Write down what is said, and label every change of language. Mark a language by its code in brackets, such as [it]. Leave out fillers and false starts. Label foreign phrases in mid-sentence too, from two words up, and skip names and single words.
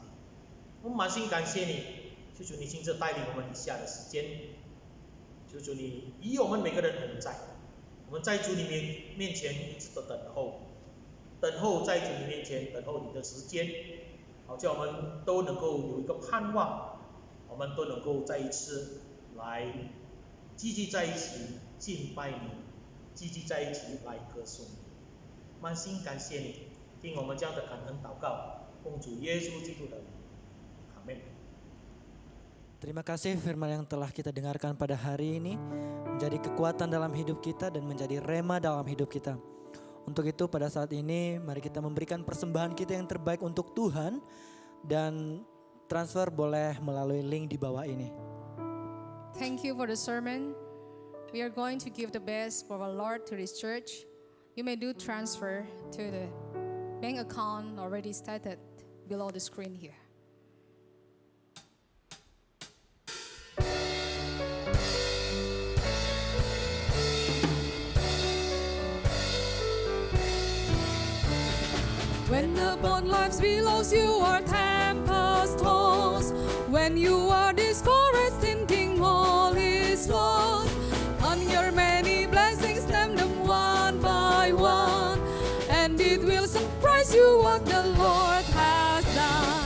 [zh] 我们满心感谢你，求主你亲自带领我们以下的时间，求主你以我们每个人同在，我们在主你面前一直的等候在主你面前等候你的时间，好叫我们都能够有一个盼望，我们都能够再一次来积极在一起敬拜你，积极在一起来歌颂你。满心感谢你，听我们这样的感恩祷告，奉主耶稣基督的名，阿们。 [id] Terima kasih firman yang telah kita dengarkan pada hari ini menjadi kekuatan dalam hidup kita dan menjadi rema dalam hidup kita. Untuk itu pada saat ini mari kita memberikan persembahan kita yang terbaik untuk Tuhan, dan transfer boleh melalui link di bawah ini. [en] Thank you for the sermon. We are going to give the best for our Lord to this church. You may do transfer to the bank account already stated below the screen here. When upon life's billows you are tempest tossed, when you are discouraged thinking all is lost, on your many blessings name them one by one, and it will surprise you what the Lord has done.